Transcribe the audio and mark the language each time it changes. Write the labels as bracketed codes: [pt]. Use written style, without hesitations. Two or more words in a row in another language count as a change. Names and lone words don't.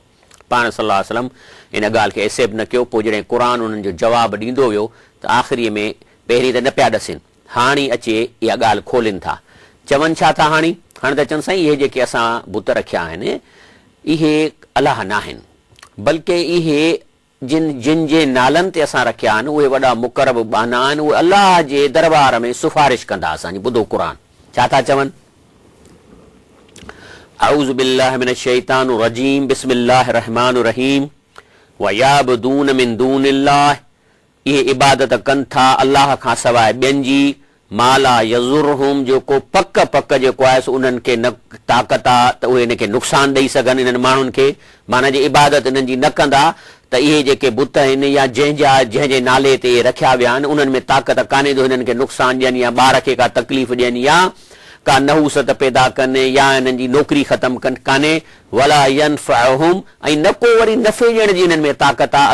[sd] पाण [ar] صلى الله عليه وسلم [sd] इन ॻाल्हि खे एक्सेप्ट न कयो। पोइ जॾहिं क़ुर उन्हनि जो जवाबु ॾींदो वियो त आख़िरीअ में पहिरीं त न पिया ॾसनि, हाणे अचे इहा ॻाल्हि खोलिनि था, चवनि छा था हाणे त चवनि साईं इहे जेके असां बुत रखिया आहिनि इहे अलाह न आहिनि, बल्कि इहे जिन जे नालनि ते असां रखिया आहिनि उहे वॾा मुक़रब बाना आहिनि, उहे अलाह जे दरबार में सिफारिश कंदा। असांजी ॿुधो क़ुर छा था चवनि, [ar] أعوذ بالله من الشيطان الرجيم، بسم الله الرحمن الرحيم، ويعبدون من دون الله, [sd] इहे इबादत कनि था अलाह खां सवाइ ॿियनि जी, [ar] ما لا يضرهم, [sd] जेको पक पक जेको आहे सो उन्हनि खे न ताक़त आहे त उहे इनखे नुक़सान ॾेई सघनि इन्हनि माण्हुनि खे, माना जे इबादत इन्हनि जी न कंदा त इहे जेके बुत आहिनि या जंहिंजे नाले ते रखिया विया आहिनि उन्हनि में ताक़त कान्हे जो हिननि खे नुक़सान ॾियनि या ॿार खे का तकलीफ़ ॾियनि या का नहूसत पैदा कनि या हिननि जी नौकिरी ख़तमु कनि कान्हे, [ar] ولا ينفعهم, [sd] ऐं न को वरी नफ़े ॾियण जी हिननि में ताक़त आहे।